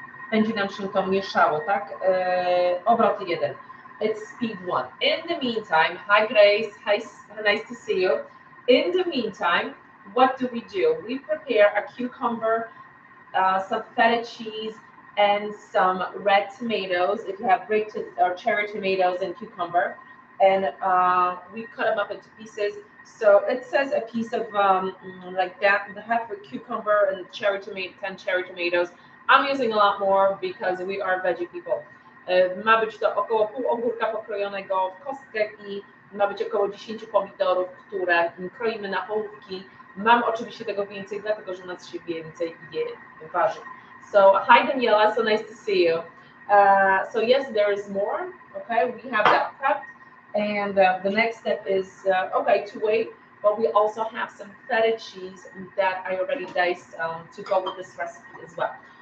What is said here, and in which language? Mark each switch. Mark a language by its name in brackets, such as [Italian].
[Polish] będzie nam się to mieszało, tak? Obroty 1. [English] It's speed 1. In the meantime, hi Grace, hi, nice to see you. In the meantime, what do? We prepare a cucumber, some feta cheese, and some red tomatoes. If you have grape or cherry tomatoes and cucumber, and we cut them up into pieces. So it says a piece of like that, the half a cucumber and cherry tomato, 10 cherry tomatoes. I'm using a lot more because we are veggie people. [Polish] Ma być to około pół ogórka pokrojonego w kostkę i ma być około 10 pomidorów, które kroimy na połówki. Mam oczywiście tego więcej, dlatego że u nas się więcej je warzyw. [English] So hi Daniela, so nice to see you. So yes, there is more. Okay, we have that prepped, and the next step is okay to wait. But we also have some feta cheese that I already diced to go with this recipe as well.